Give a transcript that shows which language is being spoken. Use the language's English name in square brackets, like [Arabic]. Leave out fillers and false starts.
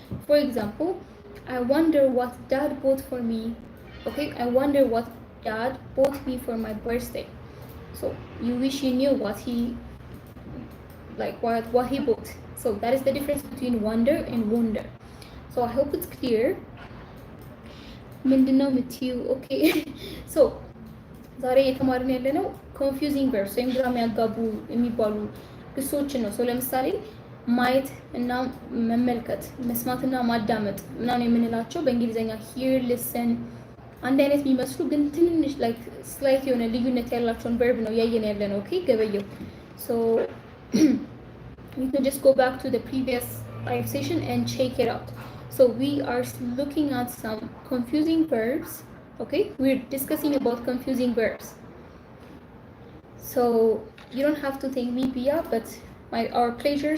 [English] For example, I wonder what dad bought for me. Okay, I wonder what dad bought me for my birthday. So you wish you knew what he bought. So that is the difference between wonder and wonder. So I hope it's clear. [Amharic] ምንድነው የምትይው? ኦኬ ሶ ዛሬ የተማርን ያለነው ኮንፊውዚንግ ቨርብስ ወይም ግራ የሚያጋቡ የሚባሉ ግሶችን ነው። ሶ ለምሳሌ ማየት እና መመልከት፣ መስማትና ማዳመጥ ምናምን የምንላቸው በእንግሊዘኛ ሂር፣ ሊስን አንድ አይነት የሚመስሉ ግን ትንንሽ ላይክ ስላይት የሆነ ልዩነት ያላቸውን ቨርብ ነው ያየን ያለነው። ኦኬ ገበየው። ሶ [English] you can just go back to the previous live session and check it out. So we are looking at some confusing verbs. Okay, we're discussing about confusing verbs. So you don't have to thank me, Pia, but our pleasure.